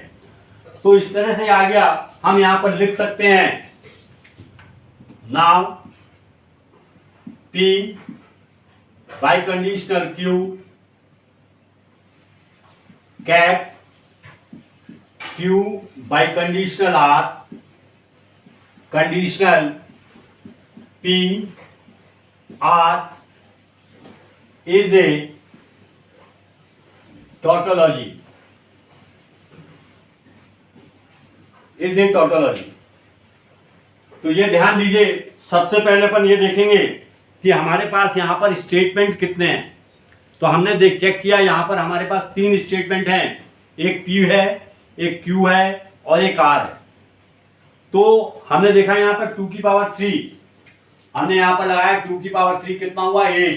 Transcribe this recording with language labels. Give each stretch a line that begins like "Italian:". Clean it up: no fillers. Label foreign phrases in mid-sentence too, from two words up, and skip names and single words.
Hindi: तो इस तरह से आ गया, हम यहां पर लिख सकते हैं नाउ
English: P bi conditional Q कैप Q bi conditional R कंडीशनल P R is a tautology, is a tautology।
Hindi: तो ये ध्यान दीजिए, सबसे पहले अपन ये देखेंगे कि हमारे पास यहाँ पर स्टेटमेंट कितने हैं। तो हमने चेक किया, यहाँ पर हमारे पास 3 स्टेटमेंट हैं, एक P है, एक Q है और एक R है। तो हमने देखा यहाँ पर 2 की पावर 3, हमने यहाँ पर लगाया 2 की पावर 3 कितना हुआ, 8।